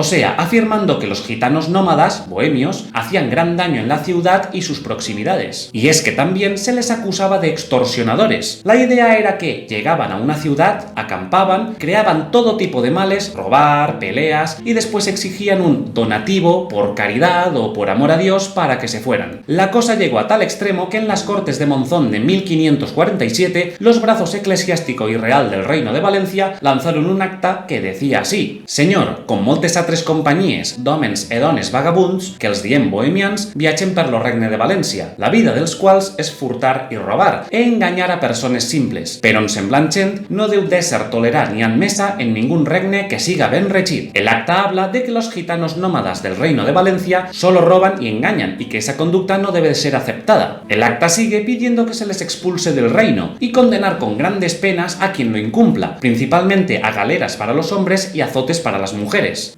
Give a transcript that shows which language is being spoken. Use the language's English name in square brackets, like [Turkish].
[Spanish] O sea, afirmando que los gitanos nómadas, bohemios, hacían gran daño en la ciudad y sus proximidades. Y es que también se les acusaba de extorsionadores. La idea era que llegaban a una ciudad, acampaban, creaban todo tipo de males, robar, peleas, y después exigían un donativo por caridad o por amor a Dios para que se fueran. La cosa llegó a tal extremo que en las Cortes de Monzón de 1547 los brazos eclesiástico y real del Reino de Valencia lanzaron un acta que decía así: [Catalan] Señor, con moltes altres companyies d'hòmens e dones vagabunds, que els diem bohemians, viatgen per lo regne de València, la vida dels quals és furtar i robar, e enganyar a persones simples, però en semblant gent no deu d'ésser tolerat ni admesa en ningún regne que siga ben regit. [Spanish] El acta habla de que los gitanos nómadas del Reino de Valencia solo roban y engañan, y que esa conducta no debe de ser aceptada. El acta sigue pidiendo que se les expulse del reino y condenar con grandes penas a quien lo incumpla, principalmente a galeras para los hombres y azotes para las mujeres.